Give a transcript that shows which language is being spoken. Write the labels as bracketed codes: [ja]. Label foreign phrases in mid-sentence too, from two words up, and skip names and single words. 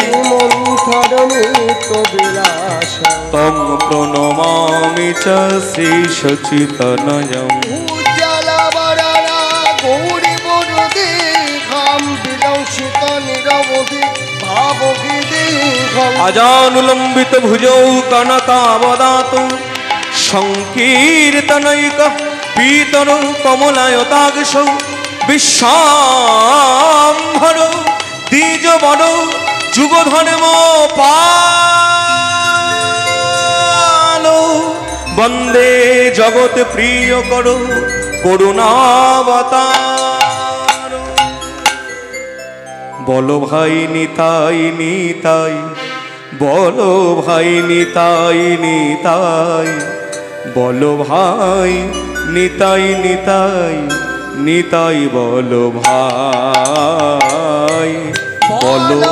[sa] মন্থর নিত্য বিলাসম তম প্রণমামি চ শ্রী সচ্চিদানন্দং উজ্জ্বলবরদা গৌরবদেহং বিলসিত নিরবধি ভাববিদেহং अजानुलंबित भुजौ कनकावदात संकीर्तनैक पीतर कमलायताक्षौ विश्वाम्भर द्विज बड़ जुगधर्म पालो वंदे जगत प्रिय करो करुणावतार [bn] বলো ভাই নিতাই নিতাই বলো ভাই নিতাই নিতাই বলো ভাই নিতাই নিতাই নিতাই বলো ভাই বলো